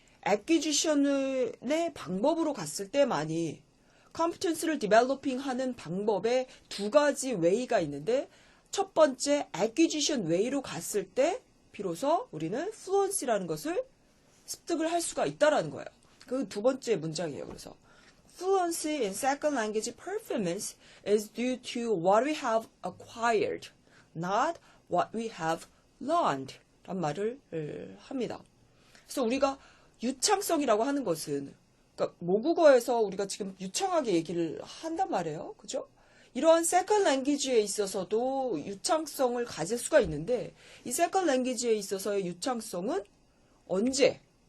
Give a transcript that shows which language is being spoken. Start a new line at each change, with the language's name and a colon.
Korean: acquisition의 방법으로 갔을 때만이 competence를 developing 하는 방법에 두 가지 way가 있는데 첫 번째 acquisition way로 갔을 때 비로소 우리는 fluency라는 것을 습득을 할 수가 있다라는 거예요. 그 두 번째 문장이에요. 그래서
English: fluency in second language performance is due to what we have acquired, not what we have learned
Korean: 란 말을 합니다. 그래서 우리가 유창성이라고 하는 것은 그러니까 모국어에서 우리가 지금 유창하게 얘기를 한단 말이에요. 그죠? 이러한 second language에 있어서도 유창성을 가질 수가 있는데 이 second language에 있어서의 유창성은 언제?